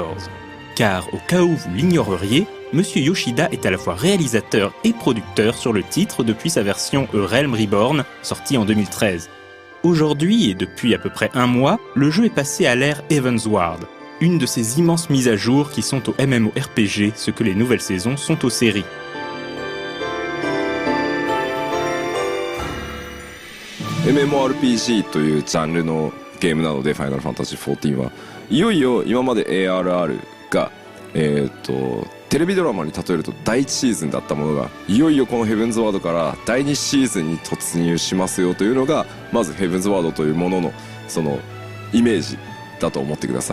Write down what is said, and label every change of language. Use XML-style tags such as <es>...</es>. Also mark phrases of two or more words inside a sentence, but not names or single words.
<fr>Car, au cas où vous l'ignoreriez, Monsieur Yoshida est à la fois réalisateur et producteur sur le titre depuis sa version A Realm Reborn, sortie en 2013. Aujourd'hui, et depuis à peu près un mois, le jeu est passé à l'ère Heavensward, une de ces immenses mises à jour qui sont au MMORPG ce que les nouvelles saisons sont aux séries.</fr> <ja>MMORPG というジャンルのゲームなので、ファイナルファンタジー14はいよいよ今まで ARR が、テレビドラマに例えると第1シーズンだったものがいよいよこのヘブンズワードから第2シーズンに突入しますよというのがまずヘブンズワードというもののそのイメージだと思ってください。</ja>